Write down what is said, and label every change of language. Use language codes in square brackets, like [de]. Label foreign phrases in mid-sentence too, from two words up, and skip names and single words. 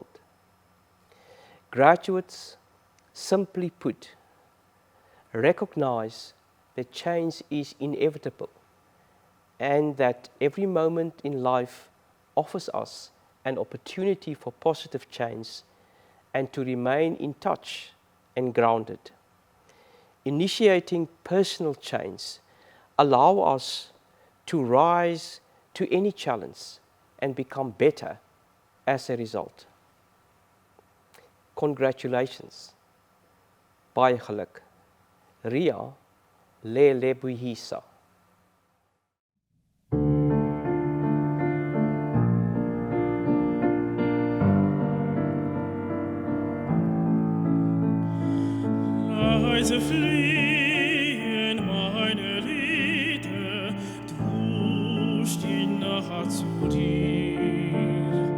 [en] Graduates, simply put, recognize that change is inevitable and that every moment in life offers us an opportunity for positive change and to remain in touch and grounded. Initiating personal change allow us to rise to any challenge and become better as a result. Congratulations. [af] Baie geluk. [st] Ria lebohisa. [de] Leise fliehen meine Lieder durch die Nacht zu dir.